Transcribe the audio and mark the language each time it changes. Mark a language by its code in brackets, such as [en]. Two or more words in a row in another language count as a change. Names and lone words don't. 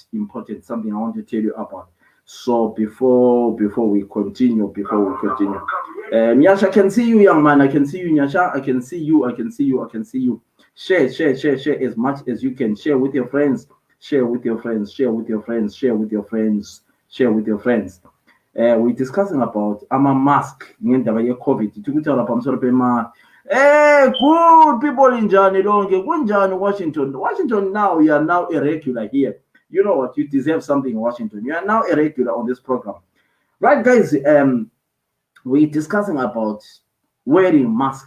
[en] Something I want to tell you about. So before we continue, Nyasha, I can see you, young man. I can see you, Nyasha. I can see you. Share as much as you can. Share with your friends. We're discussing about mask [nd] ngendaba ye-COVID. [sn] Tikuthola pamusoro pema. [en] Good people in Johnny Longe, Kunjani, Washington now, you are now a regular here. You know what? You deserve something, Washington. You are now a regular on this program. Right, guys? We're discussing about wearing mask.